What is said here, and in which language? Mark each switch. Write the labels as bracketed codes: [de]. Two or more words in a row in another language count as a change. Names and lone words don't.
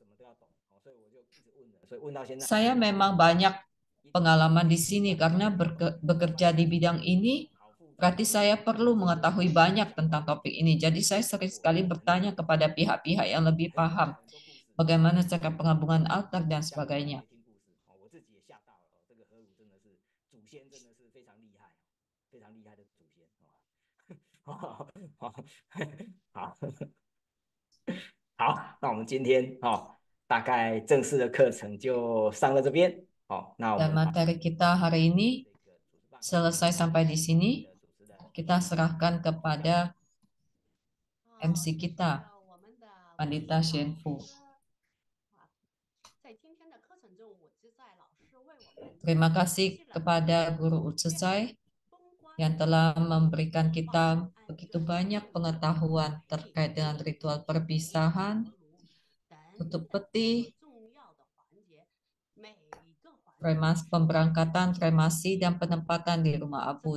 [id] Saya memang banyak pengalaman di sini karena bekerja di bidang ini, berarti saya perlu mengetahui banyak tentang topik ini. Jadi saya sering sekali bertanya kepada pihak-pihak yang lebih paham bagaimana cara penggabungan altar dan sebagainya. [zh] 好，那我们今天大概正式的课程就上到这边。那我 [id] Dan [zh] 们 [id] materi kita hari ini selesai sampai di sini. Kita serahkan kepada MC kita, Pandita Shenfu. Terima kasih kepada Guru Utsesai yang telah memberikan kita begitu banyak pengetahuan terkait dengan ritual perpisahan, tutup peti, pemberangkatan, kremasi, dan penempatan di rumah abu.